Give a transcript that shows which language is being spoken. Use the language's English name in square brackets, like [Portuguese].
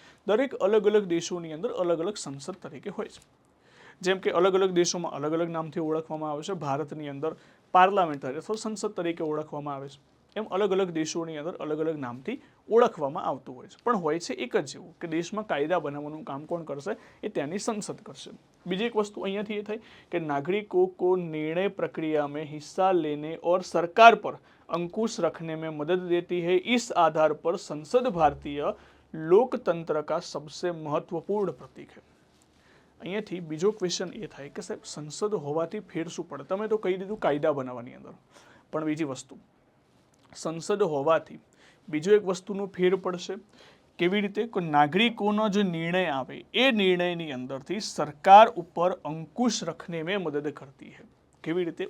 [Gujarati] દરેક અલગ અલગ દેશોની અંદર અલગ અલગ સંસદ તરીકે હોય છે. જેમ કે અલગ અલગ દેશોમાં અલગ અલગ નામથી ઓળખવામાં આવે છે. ભારતની અંદર પાર્લામેન્ટરી અથવા સંસદ તરીકે ઓળખવામાં આવે છે. એમ અલગ અલગ દેશોની અંદર અલગ અલગ નામથી ઓળખવામાં આવતું હોય છે. પણ હોય છે એક જ જેવું કે દેશમાં કાયદા બનાવવાનું કામ કોણ કરશે? એ ત્યાંની સંસદ કરશે. બીજી એક વસ્તુ અહીંયાથી એ થઈ કે નાગરિકો [Hindi] को निर्णय प्रक्रिया में हिस्सा लेने और सरकार पर अंकुश रखने में मदद देती है. इस आधार पर संसद भारतीय लोकतंत्र का सबसे महत्वपूर्ण प्रतीक है. [Gujarati] અહીંયાથી બીજો ક્વેશ્ચન એ થાય કે સાહેબ સંસદ હોવાથી ફેર શું પડે? તમે તો કહી દીધું કાયદા બનાવવાની અંદર, પણ બીજી વસ્તુ સંસદ હોવાથી બીજો એક વસ્તુનું ફેર પડશે. કેવી રીતે? કોઈ નાગરિકોનો જે નિર્ણય આવે એ નિર્ણયની અંદરથી સરકાર ઉપર અંકુશ રખને મેં મદદ કરતી है. કેવી રીતે?